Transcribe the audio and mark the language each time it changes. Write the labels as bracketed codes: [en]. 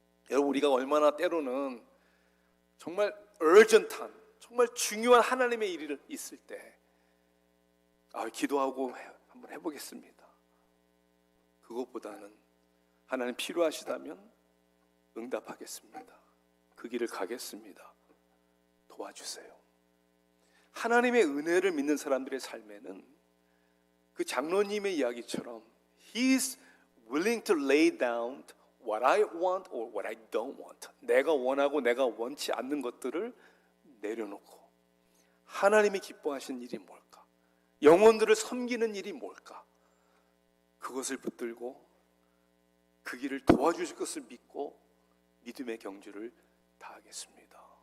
[ko] 여러분, 우리가 얼마나 때로는 정말 urgent한, 정말 중요한 하나님의 일이 있을 때 기도하고 한번 해보겠습니다. 그것보다는 하나님 필요하시다면 응답하겠습니다. 그 길을 가겠습니다. 도와주세요. 하나님의 은혜를 믿는 사람들의 삶에는 그 장로님의 이야기처럼 [en] He's willing to lay down what I want or what I don't want. [ko] 내가 원하고 내가 원치 않는 것들을 내려놓고 하나님이 기뻐하시는 일이 뭘까? 영혼들을 섬기는 일이 뭘까? 그것을 붙들고 그 길을 도와주실 것을 믿고 믿음의 경주를 다하겠습니다.